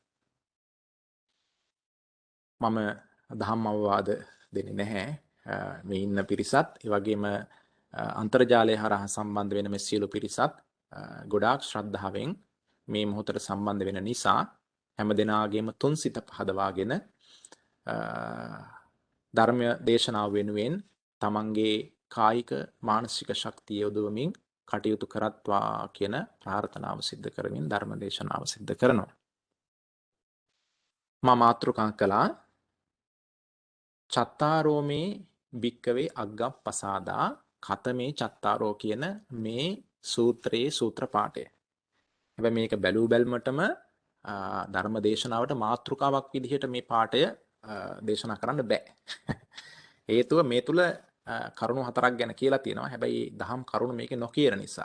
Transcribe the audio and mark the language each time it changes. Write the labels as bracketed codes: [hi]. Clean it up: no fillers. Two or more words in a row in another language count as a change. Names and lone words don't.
[si] මම දහම් අවවාද දෙන්නේ නැහැ මේ ඉන්න පිරිසත් ඒ වගේම අන්තර්ජාලය හරහා සම්බන්ධ වෙන මේ සියලු පිරිසත් ගොඩාක් ශ්‍රද්ධාවෙන් මේ මොහොතට සම්බන්ධ වෙන නිසා හැම දෙනාගේම තුන් සිත පහදවාගෙන ධර්මය දේශනාව වෙනුවෙන් තමන්ගේ කායික මානසික ශක්තිය යොදවමින් කටයුතු කරත්වා කියන ප්‍රාර්ථනාව සිද්ධ කරමින් ධර්ම දේශනාව සිද්ධ කරනවා. මා මාතෘකා කළා [pi] චත්තාරෝ මේ භික්කවේ අග්ගප්පසාදා කතමේ චත්තාරෝ [si] කියන මේ සූත්‍රයේ සූත්‍ර පාඨය. හැබැයි මේක බැලූ බැල්මටම ධර්ම දේශනාවට මාතෘකාවක් විදිහට මේ පාඨය දේශනා කරන්න බෑ. හේතුව මේ තුල කරුණු හතරක් ගැන කියලා තියෙනවා. හැබැයි දහම් කරුණු මේකේ නොකියන නිසා.